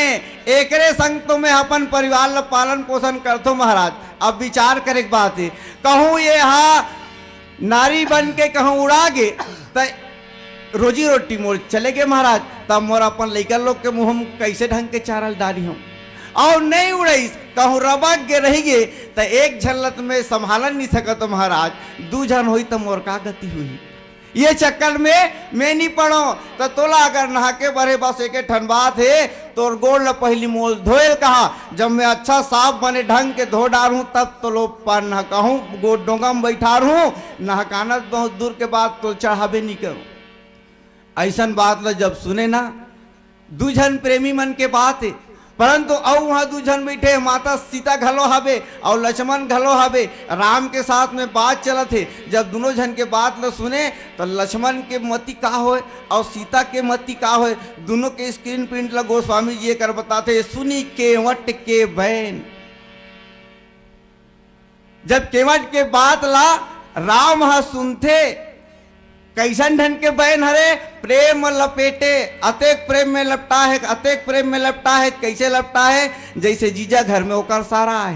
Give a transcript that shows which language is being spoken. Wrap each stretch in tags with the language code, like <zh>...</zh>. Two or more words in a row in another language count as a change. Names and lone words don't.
<hne>एकरे संग तो मैं अपन परिवार ला पालन पोषण करतो महाराज। अब विचार करे बात है, कहूँ ये हाँ नारी बन के कहूँ उड़ा गे तो रोजी रोटी मोर चले गए महाराज, तब मोर अपन लइका लोग के मुँह कैसे ढंग के चारल डाली हूँ, और नहीं उड़ाई कहूँ रबक गे रही गे तो एक झलत में संभालन नहीं सकत महाराज, दू झन हुई तो मोर का गति हुई। ये चक्कर में मैं नहीं पढ़ो तो तोला अगर नहा के बरे बस एक ठन बात है, तोर गोड़ ल पहली मोल धोएल कहा, जब मैं अच्छा साफ बने ढंग के धो डार हूँ तब तो लो पान नहकाहूँ, गोड़ डोंगा में बैठा हूँ, नहकाना बहुत दूर के बाद तो चढ़ावे नहीं करूँ। ऐसा बात ल जब सुने ना दूजन प्रेमी मन के बात है, परंतु और वहाँ दूजन बैठे माता सीता घलो हवे और लक्ष्मण घलो हवे, राम के साथ में बात चलत है। जब दोनों जन के बात ल सुने तो लक्ष्मण के मति का होए और सीता के मति का होए, दोनों के</hne> <en>screen print</en> <hne>ला गोस्वामी जी कर बताते, सुनी केवट के बहन। जब केवट के बात ला राम हा सुनते, कैसन ढंग के बहन हरे, प्रेम लपेटे, अतेक प्रेम में लपटा है, अतेक प्रेम में लपटा है, कैसे लपटा है जैसे जीजा घर में होकर सारा है।</hne>